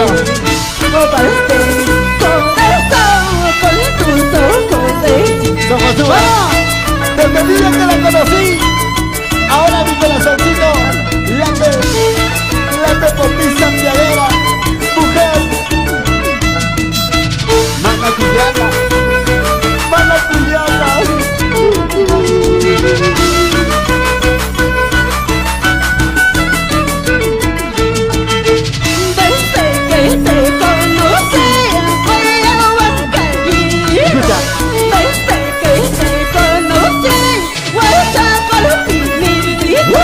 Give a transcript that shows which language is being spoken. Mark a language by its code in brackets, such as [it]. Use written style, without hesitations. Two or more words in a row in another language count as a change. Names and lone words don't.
[es] Robaste mi corazón con tus ojos. Socosúa, desde el día que la conocí, ahora mi corazoncito late por ti, santiaguera, mujer. [qu] Mana cuyana, mana cuyana. [es] Desde que te conocí, voy a Huancayo. Escucha. Desde que te conocí, voy a por ti mi vida.